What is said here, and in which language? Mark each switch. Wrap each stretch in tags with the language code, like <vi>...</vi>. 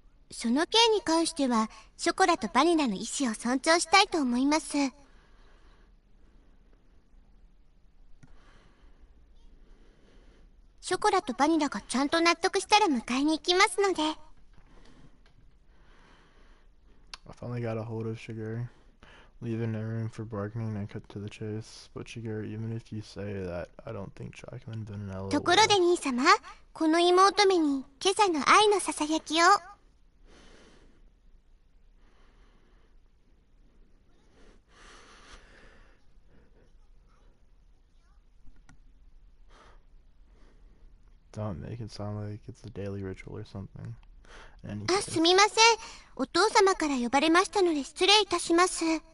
<ja>その件に関しては、ショコラとバニラの意思を尊重したいと思います。ショコラとバニラがちゃんと納得したら迎えに行きますので。</ja> <en>I finally got a hold of Shigeru. Leaving no room for bargaining, I cut to the chase. But Shigeru, even if you say that, I don't think chocolate and vanilla</en> <ja>ところで兄様、この妹めに今朝の愛のささやきを。</ja> <en>Don't make it sound like it's a daily ritual or something.</en> <ja>あ、すみません。お父様から呼ばれましたので失礼いたします。</ja>